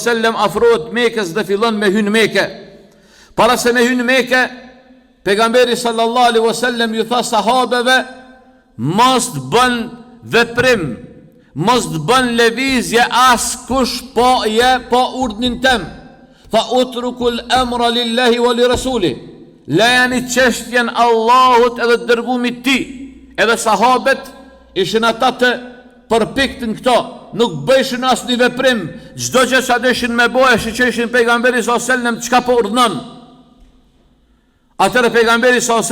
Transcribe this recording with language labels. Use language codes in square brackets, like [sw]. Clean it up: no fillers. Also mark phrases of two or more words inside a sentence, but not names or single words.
[sq] afrohet Mekës dhe fillon me hynë Mekë. Para se me hynë Mekë, pejgamberi [ar] صلى الله عليه وسلم [sq] ju tha sahabeve, mos të bën veprim, mos të bën lëvizje as kush po urdhnin tem. [ar] Tha اتركوا الأمر لله ولرسوله. [sq] Lejani çështjen Allahut edhe të dërgumit ti. Edhe sahabet ishin ata të përpiktën këto, nuk bëjshin as një veprim, çdo gjë që deshin me bëhe, shiqeshin pejgamberi s.a.s. çka po urdhnon. Atëre pejgamberi s.a.s.